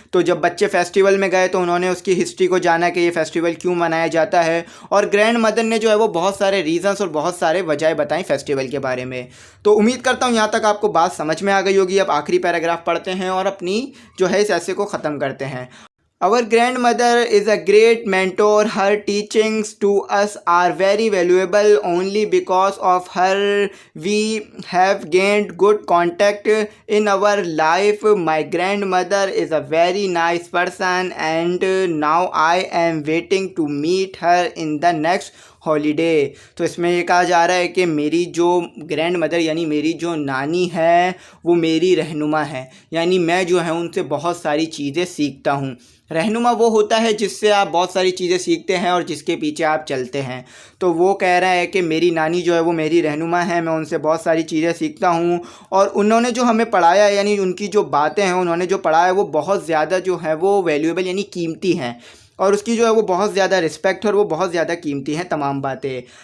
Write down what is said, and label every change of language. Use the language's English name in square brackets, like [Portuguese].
[Hindi] तो जब बच्चे फेस्टिवल में गए तो उन्होंने उसकी हिस्ट्री को जाना कि ये फेस्टिवल क्यों मनाया जाता है, और ग्रैंड मदर ने जो है वो बहुत सारे रीज़न्स और बहुत सारे वजह बताई फेस्टिवल के बारे में। तो उम्मीद करता हूँ यहाँ तक आपको बात समझ में आ गई होगी। अब आखिरी पैराग्राफ पढ़ते हैं और अपनी जो है इस ऐसे को ख़त्म करते हैं। [English] Our grandmother is a great mentor. Her teachings to us are very valuable. Only because of her we have gained good contact in our life. My grandmother is a very nice person and now I am waiting to meet her in the next holiday. [Hindi] तो इसमें ये कहा जा रहा है कि मेरी जो ग्रैंड मदर यानी मेरी जो नानी है वो मेरी रहनुमा है, यानी मैं जो है उनसे बहुत सारी चीज़ें सीखता हूँ। रहनुमा वो होता है जिससे आप बहुत सारी चीज़ें सीखते हैं और जिसके पीछे आप चलते हैं। तो वो कह रहा है कि मेरी नानी जो है वो मेरी रहनुमा है, मैं उनसे बहुत सारी चीज़ें सीखता हूँ और उन्होंने जो हमें पढ़ाया यानी उनकी जो बातें हैं, उन्होंने जो पढ़ाया वो बहुत ज़्यादा जो है वो वैल्यूएबल यानी कीमती हैं और उसकी जो है वो बहुत ज़्यादा रिस्पेक्ट और वो बहुत ज़्यादा कीमती हैं तमाम बातें।